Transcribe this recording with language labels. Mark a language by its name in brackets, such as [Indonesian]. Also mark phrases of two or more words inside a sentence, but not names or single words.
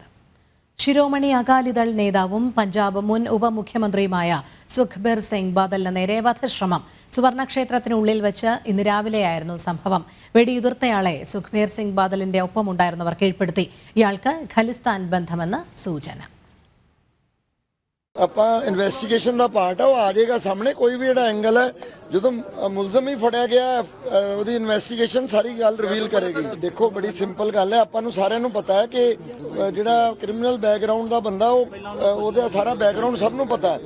[Malayalam] ശിരോമണി അകാലിദൾ നേതാവും പഞ്ചാബ് മുൻ ഉപമുഖ്യമന്ത്രിയുമായ സുഖ്ബീർ സിംഗ് ബാദലിന് നേരെ വധശ്രമം. സുവർണക്ഷേത്രത്തിനുള്ളിൽ വെച്ച് ഇന്ന് രാവിലെയായിരുന്നു സംഭവം. വെടിയുതിർത്തയാളെ സുഖ്ബീർ സിംഗ് ബാദലിന്റെ ഒപ്പമുണ്ടായിരുന്നവർ കീഴ്പ്പെടുത്തി. ഇയാൾക്ക് ഖലിസ്ഥാൻ ബന്ധമെന്ന് സൂചന. [Punjabi] ਆਪਾਂ ਇਨਵੈਸਟੀਗੇਸ਼ਨ ਦਾ ਪਾਰਟ ਆ, ਉਹ ਆ ਜਾਏਗਾ ਸਾਹਮਣੇ। ਕੋਈ ਵੀ ਜਿਹੜਾ ਐਂਗਲ ਹੈ, ਜਦੋਂ ਮੁਲਜ਼ਮ ਹੀ ਫੜਿਆ ਗਿਆ ਉਹਦੀ ਇਨਵੈਸਟੀਗੇਸ਼ਨ ਸਾਰੀ ਗੱਲ ਰਿਵੀਲ ਕਰੇਗੀ। ਦੇਖੋ ਬੜੀ ਸਿੰਪਲ ਗੱਲ ਹੈ, ਆਪਾਂ ਨੂੰ ਸਾਰਿਆਂ ਨੂੰ ਪਤਾ ਹੈ ਕਿ ਜਿਹੜਾ ਕ੍ਰਿਮੀਨਲ ਬੈਕਗ੍ਰਾਉਂਡ ਦਾ ਬੰਦਾ ਉਹਦਾ ਸਾਰਾ ਬੈਕਗ੍ਰਾਉਂਡ ਸਭ ਨੂੰ ਪਤਾ ਹੈ।